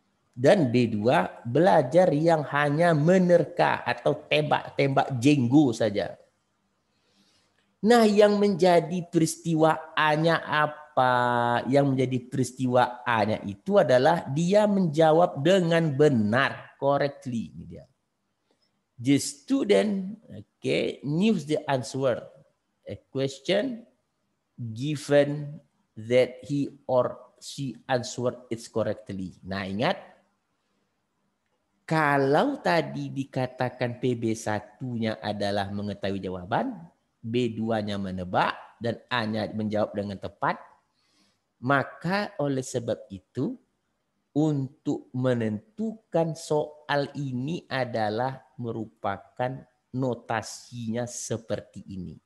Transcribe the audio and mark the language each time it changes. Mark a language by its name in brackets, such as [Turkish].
[Indonesian] Dan B2 belajar yang hanya menerka atau tembak-tembak jenggo saja. Nah, yang menjadi peristiwa A-nya apa? Yang menjadi peristiwa A-nya itu adalah dia menjawab dengan benar, correctly. Ini dia. [English] The student, knew the answer. A question given that he or she answered it correctly. [Indonesian] Nah, ingat, kalau tadi dikatakan PB1-nya adalah mengetahui jawaban, B2-nya menebak, dan A-nya menjawab dengan tepat, maka oleh sebab itu, untuk menentukan soal ini adalah merupakan notasinya seperti ini.